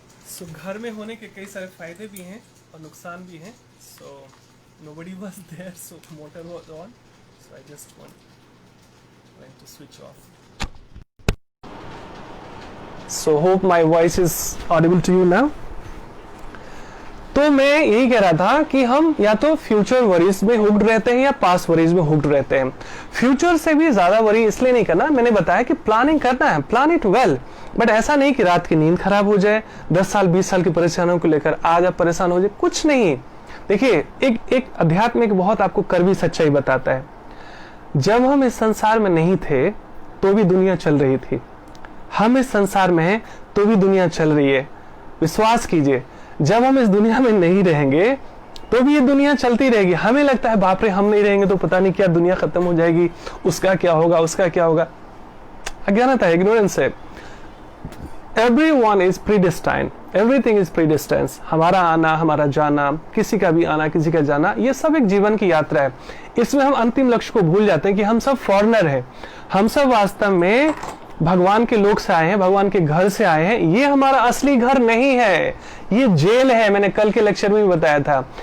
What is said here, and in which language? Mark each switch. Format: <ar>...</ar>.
<hi>सो घर में होने के कई सारे फायदे भी हैं और नुकसान भी हैं।</hi> <en>So nobody was there, so motor was on, so I just went to switch off. So hope my voice is audible to you now.</en> <hi>तो मैं यही कह रहा था कि हम या तो फ्यूचर वरीज में हुक्ड रहते हैं या पास्ट वरीज में हुक्ड रहते हैं। फ्यूचर से भी ज्यादा वरी इसलिए नहीं करना, मैंने बताया कि प्लानिंग करना है,</hi> <en>plan it well,</en> <hi>बट ऐसा नहीं कि रात की नींद खराब हो जाए, 10 साल 20 साल की परेशानियों को लेकर आज आप परेशान हो जाए, कुछ नहीं। देखिए, एक अध्यात्म एक बहुत आपको कड़वी सच्चाई बताता है। जब हम इस संसार में नहीं थे तो भी दुनिया चल रही थी। हम इस संसार में हैं तो भी दुनिया चल रही है। विश्वास कीजिए, जब हम इस दुनिया में नहीं रहेंगे तो भी ये दुनिया चलती रहेगी। हमें लगता है बाप रे हम नहीं रहेंगे तो पता नहीं क्या दुनिया खत्म हो जाएगी, उसका क्या होगा, उसका क्या होगा। अज्ञानता है, इग्नोरेंस है।</hi> <en>Everyone is predestined, everything is predestined।</en> <hi>हमारा आना, हमारा जाना, किसी का भी आना, किसी का जाना, ये सब एक जीवन की यात्रा है। इसमें हम अंतिम लक्ष्य को भूल जाते हैं कि हम सब फॉरेनर हैं। हम सब वास्तव में भगवान के लोक से आए हैं, भगवान के घर से आए हैं। ये हमारा असली घर नहीं है, ये जेल है। मैंने कल के लेक्चर में भी बताया था।</hi>